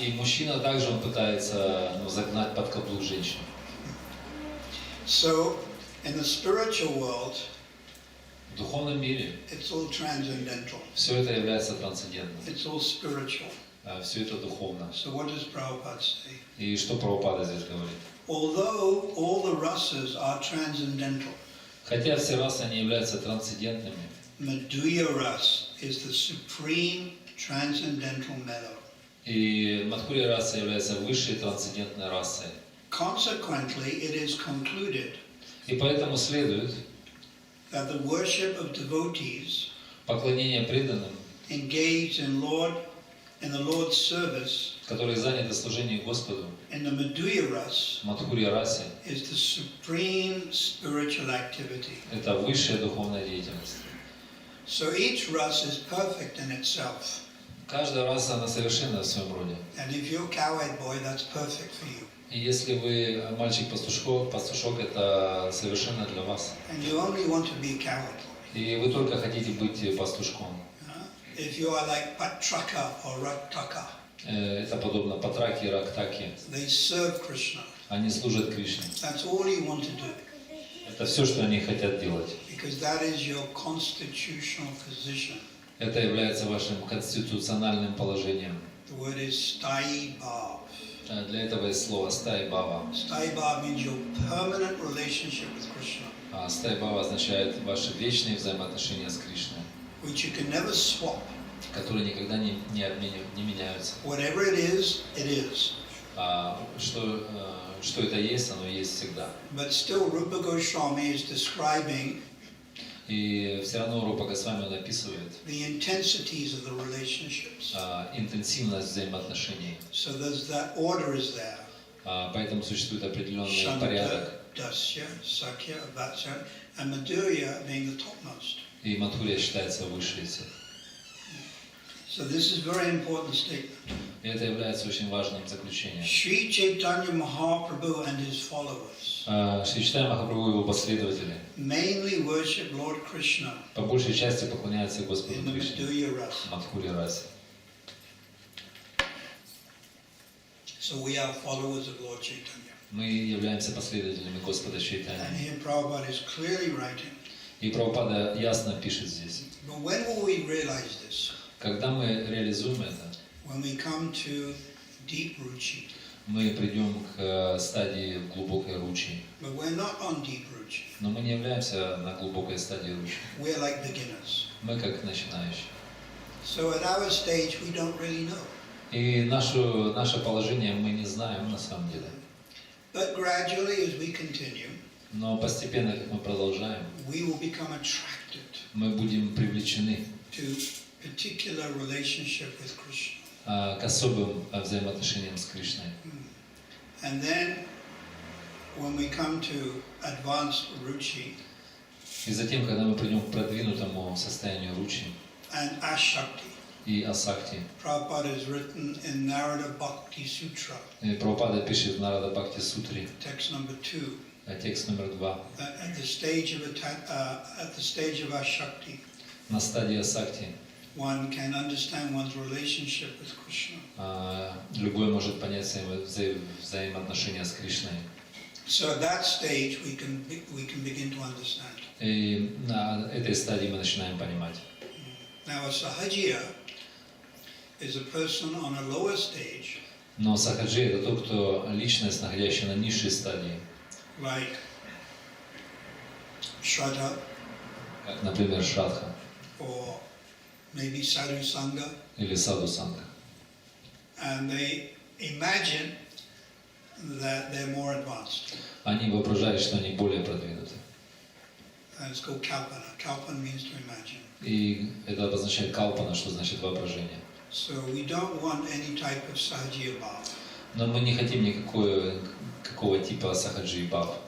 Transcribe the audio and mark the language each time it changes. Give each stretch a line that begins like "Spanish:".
Russian: И мужчина также, он пытается загнать под каблук женщин.
English: So in the spiritual world,
Russian: В духовном мире
English: it's all transcendental.
Russian: все это является трансцендентным.
English: It's all spiritual.
Russian: Все это духовно.
English: So what does Prabhupada say?
Russian: И что Прабхупада здесь говорит?
English: Although all the rasas are transcendental,
Russian: Хотя все расы, они являются трансцендентными,
English: Madhurya ras is the supreme transcendental mellow.
Russian: и Мадхурья раса является высшей трансцендентной расой.
English: Consequently, it is concluded
Russian: И поэтому следует
English: that the worship of devotees
Russian: поклонение преданным,
English: engaged in the Lord's service
Russian: которые заняты служением Господу,
English: in the Madhurya ras
Russian: в Мадхурья расе,
English: is the supreme spiritual activity.
Russian: это высшая духовная деятельность.
English: So each ras is perfect in itself.
Russian: Каждая раса, она совершенна в своем роде.
English: And if you're cowherd boy, that's perfect for you.
Russian: И если вы мальчик-пастушок, это совершенно для вас.
English: And you only want to be a cowherd boy.
Russian: И вы только хотите быть пастушком.
English: If you are like Patraka or Raktaka,
Russian: Это подобно Патраке и Рактаке.
English: they serve Krishna.
Russian: Они служат Кришне.
English: That's all you want to do.
Russian: Это все, что они хотят делать.
English: Because that is your constitutional position.
Russian: Это является вашим конституциональным положением.
English: The word is Stai Bhav.
Russian: Для этого есть слово «стай бава».
English: Stai Bhav means your permanent relationship with Krishna,
Russian: «Стай бава» означает ваши вечные взаимоотношения с Кришной,
English: which you can never swap.
Russian: которые никогда не меняются.
English: Whatever it is, it is.
Russian: Что это есть, оно есть всегда.
English: But still, Rupa Goswami is describing
Russian: И все равно Рупа Госвами он описывает
English: the intensities of the relationships.
Russian: интенсивность взаимоотношений.
English: So there's that order is there.
Russian: Поэтому существует определенный
English: Shanta,
Russian: порядок.
English: Dasya, Sakya, Vatsya, and Madhurya being the topmost.
Russian: И Мадхурья считается выше из всех.
English: So this is very important statement.
Russian: И это является очень важным заключением.
English: Sri Chaitanya Mahaprabhu and his followers
Russian: Шри Чайтанья Махапрабху и его последователи
English: mainly worship Lord Krishna
Russian: по большей части поклоняются Господу
English: in the
Russian: Кришне
English: Madhurya rasa.
Russian: в Мадхурья расе.
English: So we are followers of Lord Chaitanya.
Russian: Мы являемся последователями Господа
English: And
Russian: Чайтаньи.
English: here Prabhupada is clearly writing.
Russian: И Прабхупада ясно пишет здесь.
English: But when will we realize this?
Russian: Когда мы реализуем это,
English: When we come to deep ruchi.
Russian: мы придем к стадии глубокой ручи.
English: But we're not on deep ruchi.
Russian: Но мы не являемся на глубокой стадии ручи.
English: We're like beginners.
Russian: Мы как начинающие.
English: So at our stage we don't really know.
Russian: И наше положение мы не знаем на самом деле.
English: But gradually, as we continue,
Russian: Но постепенно, как мы продолжаем,
English: we will become attracted
Russian: мы будем привлечены
English: to particular relationship with Krishna.
Russian: к особым взаимоотношениям с Кришной.
English: And then, when we come to advanced ruchi
Russian: И затем, когда мы придем к продвинутому состоянию ручи
English: and ashakti,
Russian: и асакти,
English: Prabhupada has written in Narada Bhakti Sutra,
Russian: Прабхупада пишет в Нарада Бхакти Сутре,
English: text number 2,
Russian: текст номер 2,
English: that at the stage of ashakti,
Russian: на стадии асакти
English: one can understand one's relationship with Krishna.
Russian: любой может понять взаимоотношения с Кришной.
English: So at that stage, we can begin to understand.
Russian: И на этой стадии мы начинаем понимать.
English: Now, a sahajiya is a person on a lower stage,
Russian: Но сахаджи — это тот, кто личность, находящая на низшей стадии,
English: like Shraddha
Russian: как, например, Шрадха
English: or maybe Sadhu Sangha,
Russian: или Саду Санга.
English: and they imagine that they're more advanced.
Russian: Они воображают, что они более продвинуты.
English: And it's called kalpana. Kalpana means to imagine.
Russian: И это обозначает калпана, что значит воображение.
English: So we don't want any type of sahajiya bhava.
Russian: Но мы не хотим какого типа сахаджи и бхав.